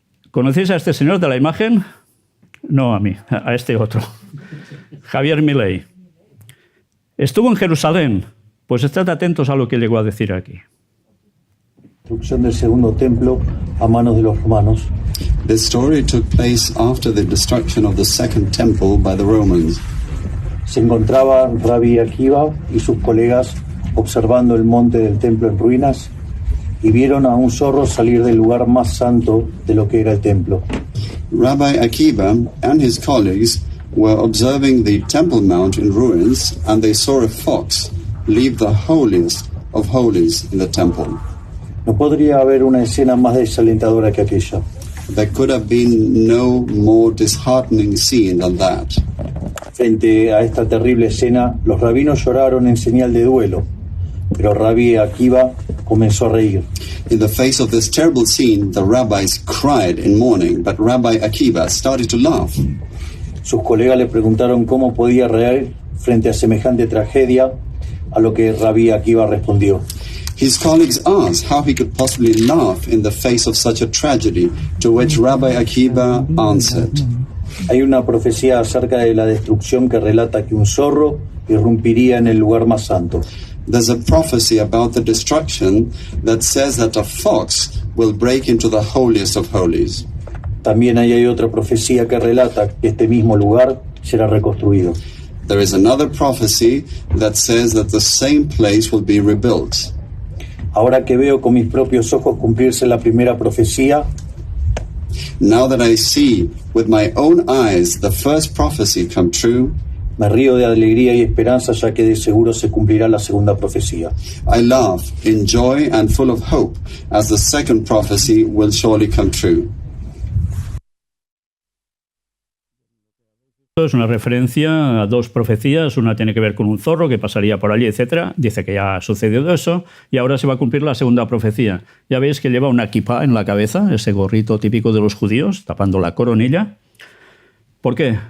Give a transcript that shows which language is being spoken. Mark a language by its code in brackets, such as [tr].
[es] ¿Conocéis a este señor de la imagen? No a mí, a este otro. Javier Milei. Estuvo en Jerusalén. Pues estad atentos a lo que llegó a decir aquí. Destrucción del segundo templo a manos de los romanos. [en] The story took place after the destruction of the second temple by the Romans. [es] Se encontraba Rabbi Akiva y sus colegas observando el monte del templo en ruinas y vieron a un zorro salir del lugar más santo de lo que era el templo. [en] Rabbi Akiva and his colleagues were observing the Temple Mount in ruins and they saw a fox leave the holiest of holies in the temple. [es] No podría haber una escena más desalentadora que aquella. [en] There could have been no more disheartening scene than that. [es] Frente a esta terrible escena, los rabinos lloraron en señal de duelo, pero Rabbi Akiva comenzó a reír. [en] In the face of this terrible scene, the rabbis cried in mourning, but Rabbi Akiva started to laugh. [es] Sus colegas le preguntaron cómo podía reír frente a semejante tragedia, a lo que Rabbi Akiva respondió. [en] His colleagues asked how he could possibly laugh in the face of such a tragedy, to which Rabbi Akiva answered. [es] Hay una profecía acerca de la destrucción que relata que un zorro irrumpiría en el lugar más santo. [en] There's a prophecy about the destruction that says that a fox will break into the holiest of holies. [es] También hay otra profecía que relata que este mismo lugar será reconstruido. [en] There is another prophecy that says that the same place will be rebuilt. [es] Ahora que veo con mis propios ojos cumplirse la primera profecía, [en] now that I see with my own eyes the first prophecy come true, [es] me río de alegría y esperanza, ya que de seguro se cumplirá la segunda profecía. [en] I laugh in joy and full of hope, as the second prophecy will surely come true. [es] Es una referencia a dos profecías, una tiene que ver con un zorro que pasaría por allí, etc. Dice que ya ha sucedido eso y ahora se va a cumplir la segunda profecía. Ya veis que lleva una kippah en la cabeza, ese gorrito típico de los judíos, tapando la coronilla. ¿Por qué?